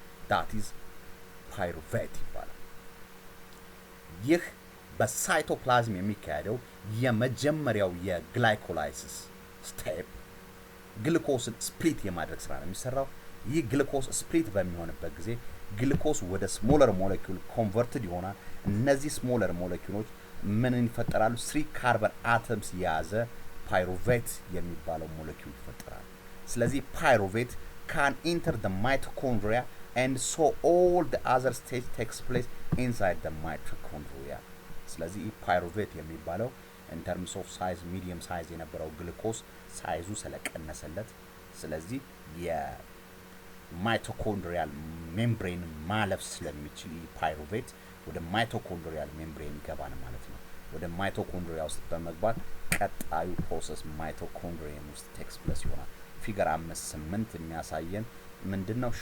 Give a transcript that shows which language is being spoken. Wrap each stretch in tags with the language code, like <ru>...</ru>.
<en>That is pyruvate</en> <am>ይባላል። ይህ በሳይቶፕላዝም የሚካሄደው የመጀመሪያው የግላይኮላይሲስ ስቴፕ ግሉኮስን ስፕሊት የማድረግ ስራ ነው የሚሰራው። ይህ ግሉኮስ ስፕሊት በሚሆንበት ጊዜ ግሉኮስ ወደ ስሞለር ሞለኪውል ኮንቨርትድ ይሆናል። እነዚህ ስሞለር ሞለኪውሎች ምን ይፈጠራሉ? 3 ካርበን አተምስ የያዘ ፓይሩቬት የሚባለው ሞለኪውል ይፈጠራል። ስለዚህ ፓይሩቬት</am> <en>can enter the mitochondria and so all the other stage takes place inside the mitochondria.</en> <am>ስለዚህ ፓይሩቬት የሚባለው</am> <en>in terms of size medium size</en> <am>የነበረው ግሉኮስ ሳይዙ ስለቀነሰለት ስለዚህ የማይቶኮንድሪያል ሜምብሬን ማለፍ ስለሚችል ፓይሩቬት ወደ ማይቶኮንድሪያል ሜምብሬን ይገባል ማለት ነው። ወደ ማይቶኮንድሪያ ውስጥ በመግባት ቀጣዩ ፕሮሰስ ማይቶኮንድሪየም ውስጥ</am> <en>takes place</en> <am>ይሆናል። ፊገር 5-8 የሚያሳየን ምንድነው?</am>